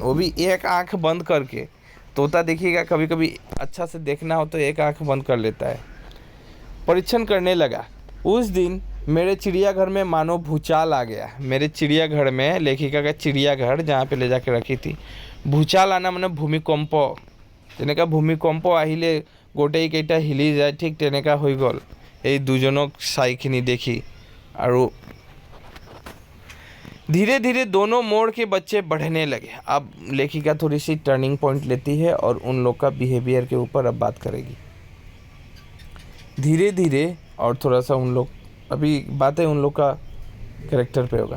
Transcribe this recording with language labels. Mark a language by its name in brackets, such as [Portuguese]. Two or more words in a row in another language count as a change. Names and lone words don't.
[Hindi] वो भी एक आंख बंद करके, तोता देखिएगा कभी कभी अच्छा से देखना हो तो एक आंख बंद कर लेता है। परीक्षण करने लगा। उस दिन मेरे चिड़ियाघर में मानो भूचाल आ गया। मेरे चिड़ियाघर में, लेखिका का चिड़ियाघर जहाँ पे ले जाके रखी थी, भूचाल आना [Assamese] মানে ভূমিকম্প, যেনেকা ভূমিকম্প আহিলে গোটেইকেইটা হিলি যায়, ঠিক তেনেকা হৈ গ'ল এই দুজনক চাইখিনি দেখি। [Hindi] আৰু धीरे धीरे दोनों मोर के बच्चे बढ़ने लगे। अब लेखिका थोड़ी सी टर्निंग पॉइंट लेती है और उन लोग का बिहेवियर के ऊपर अब बात करेगी धीरे धीरे, और थोड़ा सा उन लोग, अभी बातें उन लोग का कैरेक्टर पे होगा।